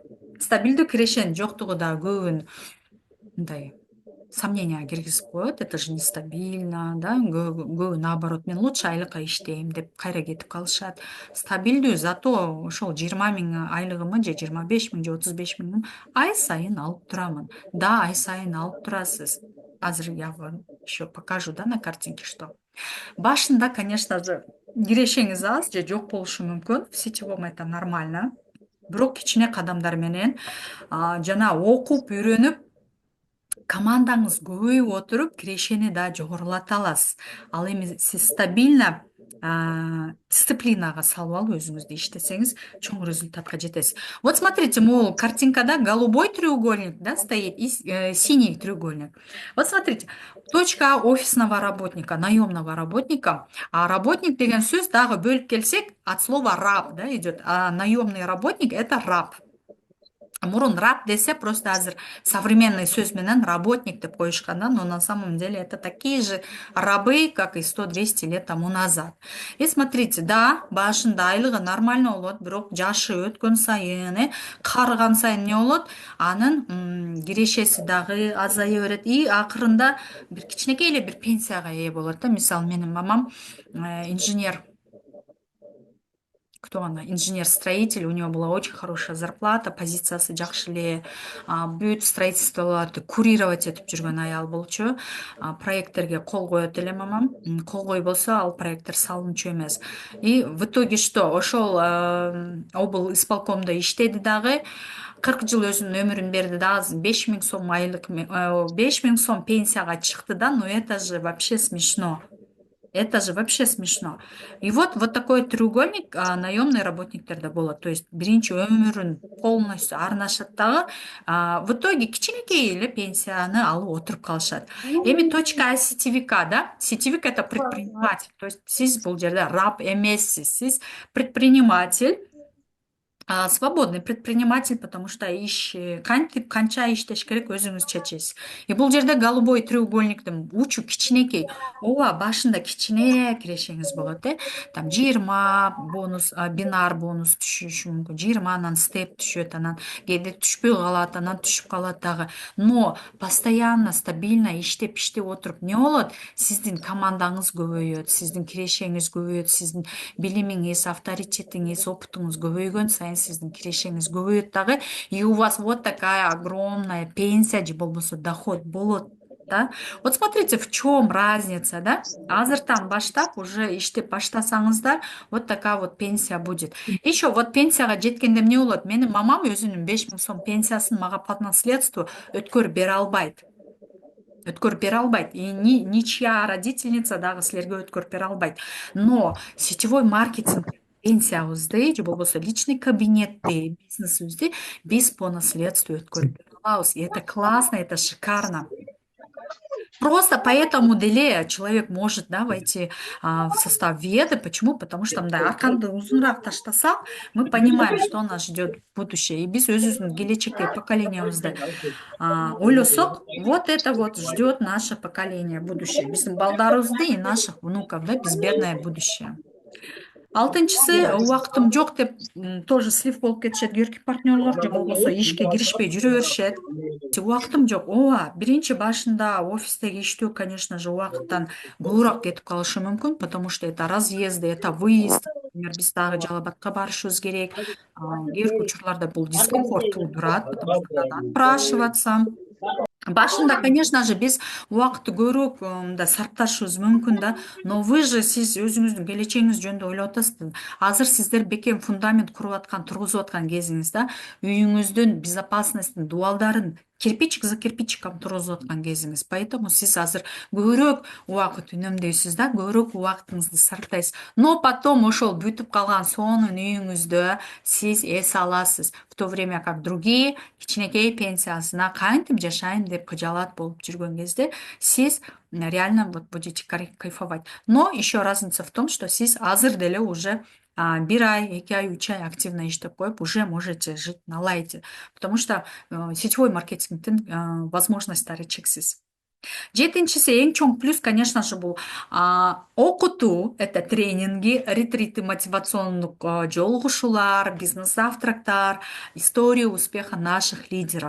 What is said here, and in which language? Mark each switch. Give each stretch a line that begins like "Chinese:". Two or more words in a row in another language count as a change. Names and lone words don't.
Kyrgyz: Стабилдүү кирешенин жоктугу да көбүн мындай сомнения киргизип коет.
Russian: Это же нестабильно, да,
Kyrgyz: көбү наоборот, мен лучше айлыкка иштейм деп кайра кетип калышат. Стабилдүү, зато ошол 20 000 айлыгымы же 25 000 же 35 000 ай сайын алып турамын. Да, ай сайын алып турасыз.
Russian: Азыр я вам еще покажу, да, на картинке, что.
Kyrgyz: Башында, конечно же, кирешеңиз аз же жок болушу мүмкүн.
Russian: В сетевом это нормально.
Kyrgyz: Бирок кичине кадамдар менен жана окуп, үйрөнүп, командаңыз көбөйүп отуруп кирешени да жогорулата аласыз. Ал эми сиз стабильно дисциплинага салып алып өзүңүздү иштесеңиз чоң результатка жетесиз.
Russian: Вот смотрите, могул картинкада голубой треугольник, да, стоит и синий треугольник. Вот смотрите, точка офисного работника, наемного работника.
Kyrgyz: А работник деген сөз дагы бөлүп келсек
Russian: от слова раб, да, идет. А наемный работник это раб.
Kyrgyz: Мурун раб десе просто азыр современный сөз менен работник деп коюшкан да,
Russian: но на самом деле это такие же рабы, как и 100-200 лет тому назад. И смотрите,
Kyrgyz: да, башында айлыгы нормально болот, бирок жашы өткөн сайын, карыган сайын эмне болот, анын кирешеси дагы азая берет и акырында бир кичинекей эле бир пенсияга ээ болот да. Мисалы, менин мамам инженер,
Russian: кто она, инженер-строитель, у него была очень хорошая зарплата,
Kyrgyz: позициясы жакшы эле, бүт строительстволорду курировать этип жүргөн аял болчу. Проекттерге кол коет эле мамам, кол койбосо ал проекттер салынчу эмес.
Russian: И в итоге что,
Kyrgyz: ошол обл исполкомдо иштеди дагы, 40 жыл өзүнүн өмүрүн берди да, 5 000 сом айлык, 5 000 сом пенсияга чыкты да,
Russian: но это же вообще смешно. Это же вообще смешно. И вот такой треугольник наемный работниктерде болот. То есть
Kyrgyz: биринчи өмүрүн полностью арнашат дагы
Russian: в итоге
Kyrgyz: кичинекей эле пенсияны алып отуруп калышат.
Russian: Эми точка сетевика, да? Сетевик это предприниматель. То есть
Kyrgyz: сиз бул жерде раб эмессиз, сиз предприниматель,
Russian: свободный предприниматель, потому что
Kyrgyz: кантип канча иштеш керек өзүңүз чечесиз. И бул жерде голубой треугольниктин учу кичинекей. Ооба башында кичине кирешеңиз болот, там 20 бонус, бинар бонус түшүшү мүмкүн. 20 степ түшөт, анан кээде түшпөй калат, анан түшүп калат дагы.
Russian: Но постоянно стабильно
Kyrgyz: иштеп отуруп эмне болот? Сиздин командаңыз көбөйөт, сиздин кирешеңиз көбөйөт, сиздин билимиңиз, авторитетиңиз, опытыңыз көбөйгөн сайын сиздин кирешеңиз көбөйөт дагы,
Russian: и у вас вот такая огромная пенсия
Kyrgyz: же болбосо доход болот да.
Russian: Вот смотрите, в чем разница, да?
Kyrgyz: Азыртан баштап уже иштеп баштасаңыздар,
Russian: вот такая вот пенсия будет.
Kyrgyz: Еще вот пенсияга жеткенде эмне болот? Менин мамам өзүнүн 5 000 сом пенсиясын мага
Russian: по наследству
Kyrgyz: өткөрүп бере албайт. Өткөрүп бере албайт.
Russian: И ничья родительница
Kyrgyz: дагы силерге өткөрүп бере албайт.
Russian: Но сетевой маркетинг
Kyrgyz: пенсиябызды же болбосо личный кабинетти, бизнесибизди биз
Russian: по наследству
Kyrgyz: өткөрүп бере алабыз.
Russian: И это классно, это шикарно. Просто поэтому деле человек может, да, войти в состав Веды. Почему? Потому что
Kyrgyz: мындай арканды узунураак таштасак,
Russian: мы понимаем, что нас ждет в будущее.
Kyrgyz: И биз өзүбүздүн келечектеги поколениябызды ойлосок,
Russian: вот это вот ждет наше поколение, будущее.
Kyrgyz: Биздин балдарыбызды
Russian: и наших внуков, да, безбедное будущее.
Kyrgyz: Алтынчысы, убактым жок деп тоже слив болуп кетишет кийинки партнерлор, же болбосо ишке киришпей жүрө беришет. Убактым жок. Ооба, биринчи башында офистеги иштөө, конечно же, убакыттан көбүрөөк кетип калышы мүмкүн,
Russian: потому что это разъезды, это выезд. Например,
Kyrgyz: биз дагы Жалал Абадка барышыбыз керек. Кээ учурларда бул дискомфорт туудурат,
Russian: потому что надо отпрашиваться.
Kyrgyz: Башында, конечно же, биз убакытты көбүрөөк мындай сарпташыбыз мүмкүн да,
Russian: но вы же
Kyrgyz: сиз өзүңүздүн келечегиңиз жөнүндө ойлоп атасыздар. Азыр сиздер бекем фундамент куруп аткан, тургузуп аткан кезиңиз да, үйүңүздүн безопасностьтин, дубалдарын
Russian: кирпичик за кирпичиком
Kyrgyz: тургузуп аткан кезиңиз. Поэтому сиз азыр көбүрөөк убакыт үнөмдөйсүз да, көбүрөөк убактыңызды сарптайсыз. Но потом ошол бүтүп калган сонун үйүңүздө сиз эс аласыз.
Russian: В то время как другие
Kyrgyz: кичинекей пенсиясына кантип жашайм деп кыжаалат болуп жүргөн кезде сиз реально
Russian: вот будете кайфовать. Но еще разница в том, что
Kyrgyz: сиз азыр деле уже 1 ай, 2 ай, 3 ай активно иштеп коюп,
Russian: уже можете жить на лайте. Потому что сетевой
Kyrgyz: маркетингтин возможностьтары чексиз. Жетинчиси эң чоң плюс, конечно же, бул окутуу,
Russian: это тренинги, ретриты,
Kyrgyz: мотивациондук жолугушуулар,
Russian: бизнес-завтрактар, история успеха наших лидеров.